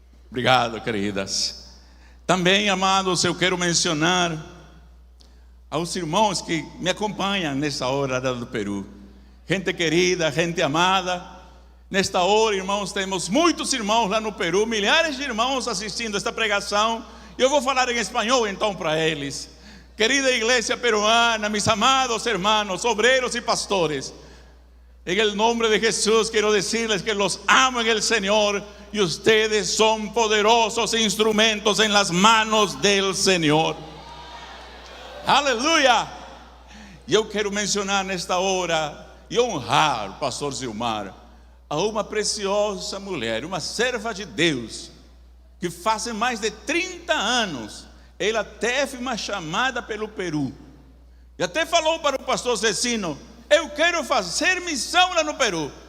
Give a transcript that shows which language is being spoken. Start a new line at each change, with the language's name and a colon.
Portuguese: Obrigado, queridas. Também, amados, eu quero mencionar aos irmãos que me acompanham nesta hora do Peru. Gente querida, gente amada. Nesta hora, irmãos, temos muitos irmãos lá no Peru, milhares de irmãos assistindo esta pregação. Eu vou falar em espanhol então para eles.
Spanish: Querida igreja peruana, mis amados hermanos, obreros y pastores, en el nombre de Jesús quiero decirles que los amo en el Señor y ustedes son poderosos instrumentos en las manos del Señor.
Portuguese: Aleluia! E eu quero mencionar nesta hora e honrar o pastor Zilmar, a uma preciosa mulher, uma serva de Deus, que faz mais de 30 anos, ela teve uma chamada pelo Peru, e até falou para o pastor Cecino: eu quero fazer missão lá no Peru.